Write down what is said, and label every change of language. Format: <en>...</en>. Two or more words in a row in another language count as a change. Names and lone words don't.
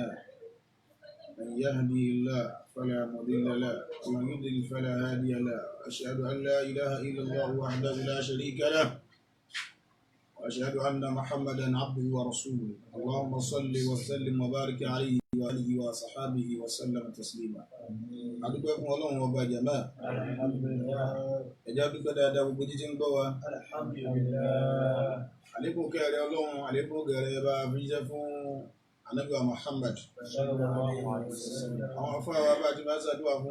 <ar>من يهدي الله فلا مضل له ومن يضلل فلا هادي له. أشهد أن لا إله إلا الله وحده لا شريك له وأشهد أن محمدا عبده ورسوله اللهم صل وسلم وبارك عليه وآله وصحابه وسلم تسليما</ar> <yo>adúpẹ́ fún Ọlọ́run ọba jàmá ẹjá dúpẹ́ dáadáa gbogbo jíjí ń gbọ́ wa àlékún kẹrẹ Ọlọ́run àlékún kẹrẹ bá fi jẹ́ fún Ànábì wa Muhammad àwọn afáwà bá ti máa ṣàdúrà fún</yo>